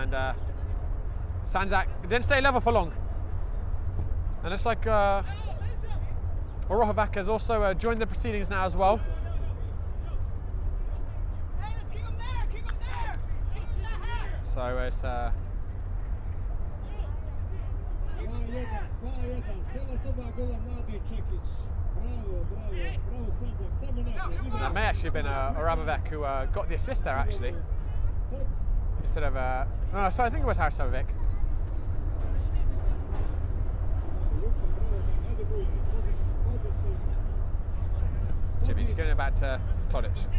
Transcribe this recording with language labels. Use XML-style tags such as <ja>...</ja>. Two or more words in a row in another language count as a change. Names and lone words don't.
<en>And Sandzak didn't stay level for long. And it's like Orohovac has also joined the proceedings now as well. Hey, let's keep him there! Keep him there! Keep him in that half! So it's 2-1,</en> <bs>Selac oba gola mladi Čekić. Bravo, bravo, bravo Sandzak, samo naprijed.</bs> <en>that may actually have been Orohovac who got the assist there actually. Instead of, no, sorry, I think it was Haris Sabovic. Jimmy, just giving it back to Todic.</en>